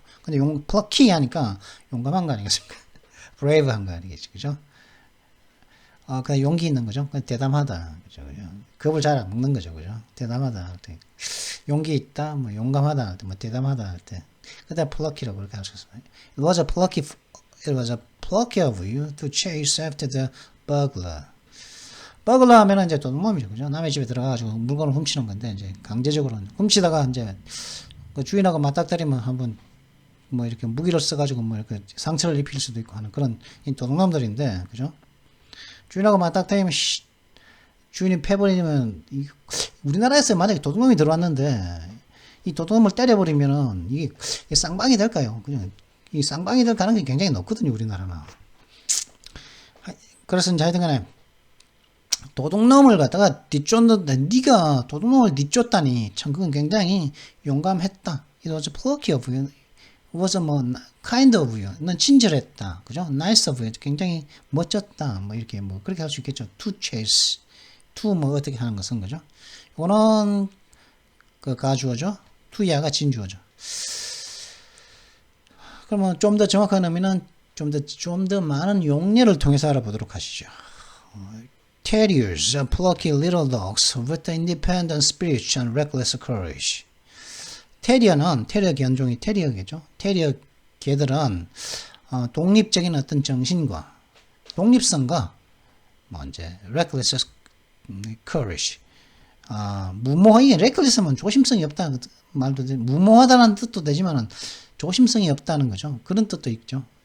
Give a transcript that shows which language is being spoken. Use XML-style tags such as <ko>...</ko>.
<ko>근데 plucky 하니까 용감한 거 아니겠습니까? brave한 거 아니겠지, 그죠? 그냥 용기 있는 거죠. 대담하다, 그죠? 겁을 잘 안 먹는 거죠, 그죠? 대담하다 할 때, 용기 있다, 뭐 용감하다 할 때, 뭐 대담하다 할 때, 그때 plucky라고 그렇게 할 수 있습니다.</ko> <en>It was a plucky of you to chase after the burglar.</en> <ko>버글러 하면은 이제 도둑놈이죠, 그죠? 남의 집에 들어가가지고 물건을 훔치는 건데, 이제 강제적으로 훔치다가 이제 그 주인하고 맞닥뜨리면 한번 뭐 이렇게 무기를 써가지고 뭐 이렇게 상처를 입힐 수도 있고 하는 그런 도둑놈들인데, 그죠? 주인하고 맞닥뜨리면 주인이 패버리면 우리나라에서 만약에 도둑놈이 들어왔는데 이 도둑놈을 때려버리면은 이게 쌍방이 될까요? 그냥 이 쌍방이 될 가능성이 굉장히 높거든요, 우리나라는. 그래서 이제 하여튼간에 도둑놈을 갖다가 뒤쫓는다. 네가 도둑놈을 뒤쫓다니 참 그건 굉장히 용감했다.</ko> <en>It was plucky of you. It was 뭐 kind of you.</en> <ko>넌 친절했다. 그죠?</ko> <en>Nice of you.</en> <ko>굉장히 멋졌다. 뭐 이렇게 뭐 그렇게 할 수 있겠죠.</ko> <en>To chase.</en> <ko>To 뭐 어떻게 하는 것은 거죠? 이거는 그 가주어죠. to야가 진주어죠. 그러면 좀 더 정확한 의미는 좀 더 많은 용례를 통해서 알아보도록 하시죠.</ko> <en>Terriers are plucky little dogs with independent spirit and reckless courage.</en> <ko>테리어 견종이 테리어겠죠. 테리어 개들은 독립적인 어떤 정신과 독립성과 뭐 이제</ko> <en>reckless courage.</en> <ko>무모하게 reckless면 조심성이 없다 말도 돼. 무모하다는 뜻도 되지만은 조심성이 없다는 거죠. 그런 뜻도 있죠.</ko>